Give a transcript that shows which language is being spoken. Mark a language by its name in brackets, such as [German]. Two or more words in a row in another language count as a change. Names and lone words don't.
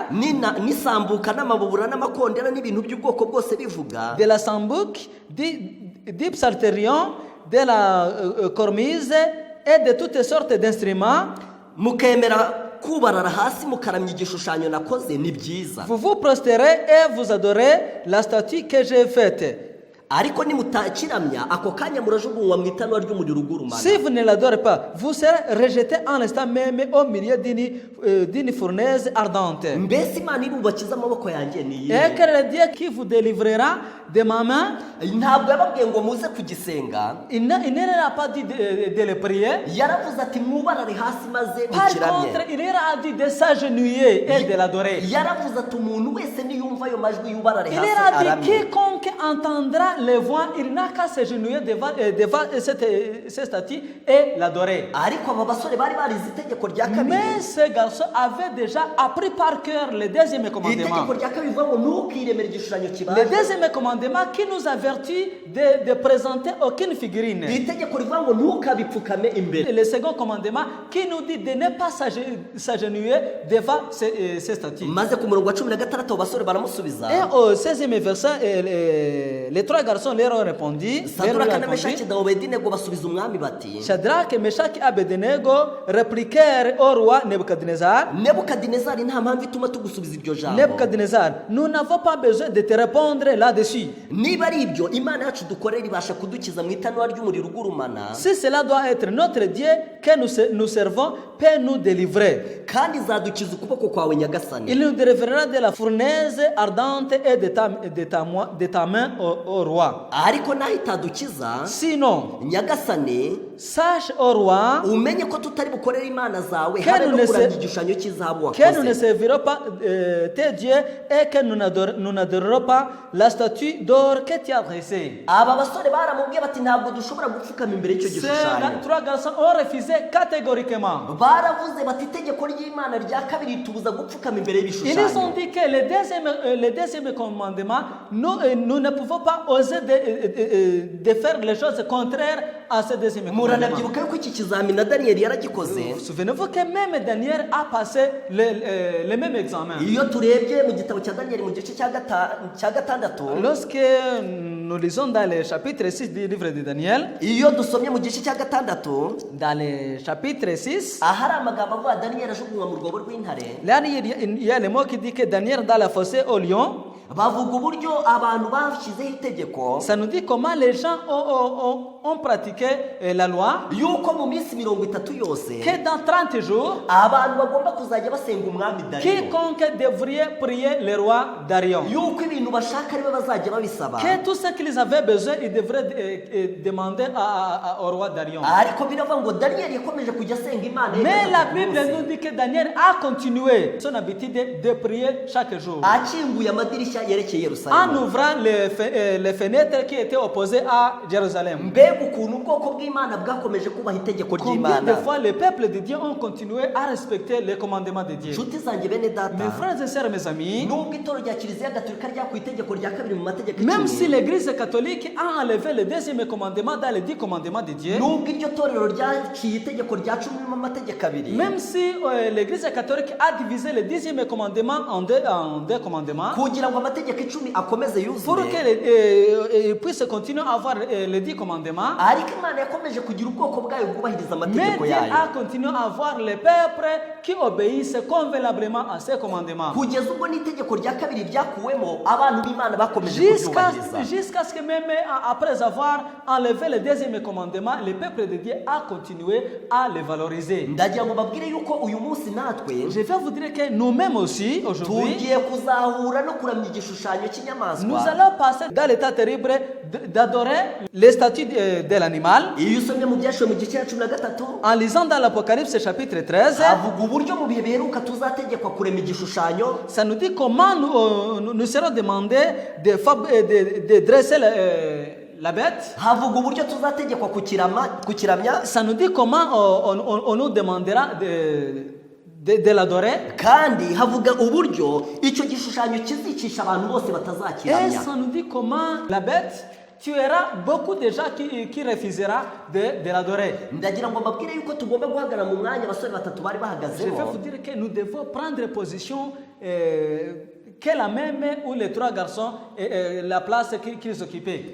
[Kinyarwanda] n'isambuka n'amabubura n'amakondera n'ibintu by'ubwoko bwose bivuga, [French] de la sambuc, du psalterion, de la cormise et de toutes sortes d'instruments, [Kinyarwanda] mukemera kubarara hasi mukaramya igishushanyo nakoze, ni byiza. [French] vous vous prostérez et vous adorez la statue que j'ai faite. [Kinyarwanda] Ariko nimutakiramya, ako kanya murajugunywa mu itanura ry'umuriro ugurumana. [French] Si vous ne l'adorez pas, vous serez rejeté en l'instant même au milieu d'une fournaise ardente. [Kinyarwanda] Mbese Imana irubakiza amaboko yanjye ni [French] Et [Kinyarwanda] iyihe? [French] que le Dieu qui vous délivrera de ma main, [Kinyarwanda] Ntabwo yababwiye ngo muze kugisenga, [French] il ne leur a pas dit de le prier. [Kinyarwanda] yaravuze ati mwubarare hasi maze [French] Par [Kinyarwanda] mukiramye. [French] contre, il leur a dit de s'agenouiller et de l'adorer. [Kinyarwanda] Yaravuze ati umuntu wese niyumva ayo majwi yubarare [French] Il [Kinyarwanda] hasi [French] leur a dit [Kinyarwanda] aramye. [French] quiconque entendra les voix, il n'a qu'à s'agenouiller devant cette statue et l'adorer. [Kinyarwanda] Ariko aba basore bari barize itegeko rya kabiri. [French] Mais ce garçon avait déjà appris par cœur le deuxième commandement. [Kinyarwanda] Itegeko rya kabiri rivuga ngo ntukiremere igishushanyo [French] Le [Kinyarwanda] kibaje. [French] deuxième commandement qui nous avertit de présenter aucune figurine. [Kinyarwanda] Itegeko rivuga ngo ntukabipfukame imbere. [French] Le second commandement qui nous dit de ne pas s'agenouiller devant ces statues. [Kinyarwanda] Maze ku murongo wa 16 abo basore baramusubiza, [French] Et au 16e verset, les trois garçons leur ont répondu. [Kinyarwanda] Saduraka na Meshaki na Abedinego basubiza umwami bati, [French] Shadrach, Meshach et Abednego répliquèrent au roi Nebuchadnezzar. [Kinyarwanda] Nebukadinezari nta mpamvu ituma tugusubiza ibyo jambo. [French] Nebuchadnezzar, nous n'avons pas besoin de te répondre là-dessus. [Kinyarwanda] Niba ari ibyo Imana yacu dukorera ibasha kudukiza mu itanura ry'umuriro ugurumana, [French] Si cela doit être notre Dieu que nous servons, peut nous délivrer. [Kinyarwanda] kandi izadukiza ukuboko kwawe Nyagasani. [French] Il nous délivrera de la fournaise ardente et de ta main au roi. [Kinyarwanda] Ariko naho itadukiza, [French] Sinon, [Kinyarwanda] Nyagasani, [French] sache au roi [Kinyarwanda] umenye ko tutari bukorera imana zawe [French] Que [Kinyarwanda] habe [French] nous [Kinyarwanda] no [French] ne [Kinyarwanda] kuramya [French] se- [Kinyarwanda] igishushanyo cy'izahabu [French] que nous ne [Kinyarwanda] wakoze. [French] servirons pas tes dieux et que nous n'adorerons pas la statue d'or que tu as dressée. [Kinyarwanda] Aba basore baramubwiye bati ntabwo dushobora gupfukama imbere y'icyo [French] Ces [Kinyarwanda] gishushanyo. [French] trois garçons ont refusé catégoriquement. [Kinyarwanda] Baravuze bati itegeko ry'Imana rya kabiri ritubuza gupfukama imbere [French] Ils nous ont [Kinyarwanda] y'ibishushanyo. [French] dit que le deuxième commandement, nous ne pouvons pas oser de faire les choses contraires à ce deuxième commandement. [Kinyarwanda] Muranabyibuka yuko iki kizamini na Daniyeli yaragikoze. [French] Souvenez-vous que même Daniel a passé le même examen. [Kinyarwanda] Iyo turebye mu gitabo cya Daniyeli mu gice cya gatandatu, [French] Lorsque nous lisons dans le chapitre 6 du livre de Daniel, [Kinyarwanda] iyo dusomye mu gice cya gatandatu, [French] dans le chapitre 6, [Kinyarwanda] ahari amagambo avuga Daniyeli ajugunywa mu rwobo rw'intare, [French] là il y a le mot qui dit que Daniel dans la fossée au lion. [Kinyarwanda] bavuga uburyo abantu bashyizeho itegeko [French] Ça nous dit comment les gens ont pratiqué la loi, [Kinyarwanda] yuko mu minsi 30 yose [French] que dans 30 jours, [Kinyarwanda] abantu bagomba kuzajya basenga umwami Dariyo, [French] quiconque devrait prier le roi Darion. [Kinyarwanda] yuko ibintu bashaka aribo bazajya babisaba. [French] Que tout ce qu'ils avaient besoin, ils devraient demander au roi Darion. [Kinyarwanda] Ariko biravuga ngo Daniyeli yakomeje kujya asenga Imana ye [French] Mais la [Kinyarwanda] gatatu ku [French] Bible [Kinyarwanda] munsi. [French] nous dit que Daniel a continué son habitude de prier chaque jour. [Kinyarwanda] akinguye amadirishya nshya yerekeye [French] en [Kinyarwanda] Yerusalemu. [French] ouvrant les fenêtres qui étaient opposées à Jérusalem. [Kinyarwanda] Mbega ukuntu ubwoko bw'Imana bwakomeje kubaha itegeko [French] Combien de [Kinyarwanda] ry'Imana. [French] fois le peuple de Dieu ont continué à respecter les commandements de Dieu. [Kinyarwanda] Nshuti zanjye bene [French] Mes [Kinyarwanda] data, [French] frères et sœurs, mes amis, [Kinyarwanda] nubwo itorero rya Kiliziya Gatolika ryakuye itegeko rya kabiri mu mategeko [French] même si [Kinyarwanda] icumi, [French] l'église catholique a enlevé le deuxième commandement dans les 10 commandements de Dieu, [Kinyarwanda] nubwo iryo torero ryaciye itegeko rya cumi mu mategeko abiri, [French] même si l'église catholique a divisé le 10e commandement en deux commandements, [Kinyarwanda] kugira ngo amategeko icumi akomeze [French] pour [Kinyarwanda] yuzure, [French] qu'elle puisse continuer à avoir les 10 commandements, [Kinyarwanda] ariko Imana yakomeje kugira ubwoko bwayo bwubahiriza [French] mais [Kinyarwanda] amategeko [French] Dieu [Kinyarwanda] yayo, [French] a continué à avoir les peuples qui obéissent convenablement à ces commandements. [Kinyarwanda] kugeza ubwo n'itegeko rya kabiri ryakuwemo abantu b'Imana bakomeje [French] Jusqu'à [Kinyarwanda] kuryubahiriza. [French] ce que même après avoir enlevé le deuxième commandement, le peuple de Dieu a continué à les valoriser. [Kinyarwanda] Ndagira ngo babwire yuko uyu munsi natwe [French] Je vais vous dire que nous-mêmes aussi, aujourd'hui, [Kinyarwanda] tugiye kuzahura no kuramya igishushanyo [French] nous [Kinyarwanda] cy'inyamaswa. [French] allons passer dans l'état terrible d'adorer les statues de l'animal. [Kinyarwanda] Iyo usomye mu byashiwe mu gice cya 13 [French] En lisant dans l'Apocalypse chapitre 13, [Kinyarwanda] avuga uburyo mu bihe biheruka tuzategekwa kurema igishushanyo, [French] ça nous dit comment nous serons demandés de dresser la bête. [Kinyarwanda] havuga uburyo tuzategekwa kukiramya, [French] Ça nous dit comment on nous demandera de l'adorer. [Kinyarwanda] kandi havuga uburyo icyo gishushanyo kizicisha abantu bose [French] Et [Kinyarwanda] batazakiramya. [French] ça nous dit comment la bête tuera beaucoup de gens qui refusera de l'adorer. [Kinyarwanda] Ndagira ngo mbabwire yuko tugomba guhagarara mu mwanya abasore batatu bari [French] Je vais [Kinyarwanda] bahagazemo, [French] vous dire que nous devons prendre position que la même ou les trois garçons la place qu'ils occupaient.